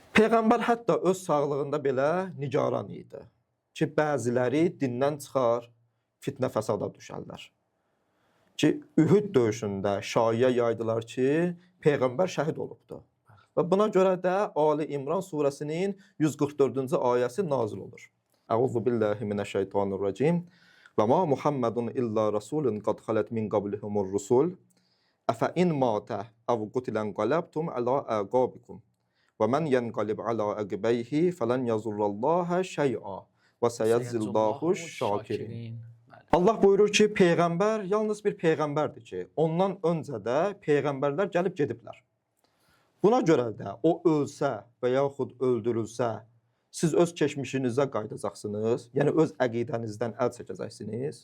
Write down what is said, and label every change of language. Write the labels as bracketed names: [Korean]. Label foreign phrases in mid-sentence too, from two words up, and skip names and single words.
[Azerbaijani] Peyğəmbər hətta öz sağlığında belə nigaran idi ki, bəziləri dindən çıxar, fitnə, fəsada düşərlər. Ki, Ühud döyüşündə şaiə yaydılar ki, Peyğəmbər şəhid olubdu. Və buna görə də Ali İmran surəsinin 144-cü ayəsi nazil olur. [Arabic] أعوذ بالله من الشيطان الرجيم. وما محمد إلا رسول قد خلت من قبله الرسل. أفإن مات أو قتل انقلبتم على أعقابكم. ومن ينقلب على عقبيه فلن يضر الله شيئا وسيجزي الله الشاكرين. [Azerbaijani] Allah buyurur ki, Peyğəmbər yalnız bir Peyğəmbərdir ki, ondan öncə də Peyğəmbərlər gəlib gediblər. Buna görə də o ölsə və yaxud öldürülsə, siz öz keçmişinizə qayıdacaqsınız, yəni öz əqidənizdən əl çəkəcəksiniz.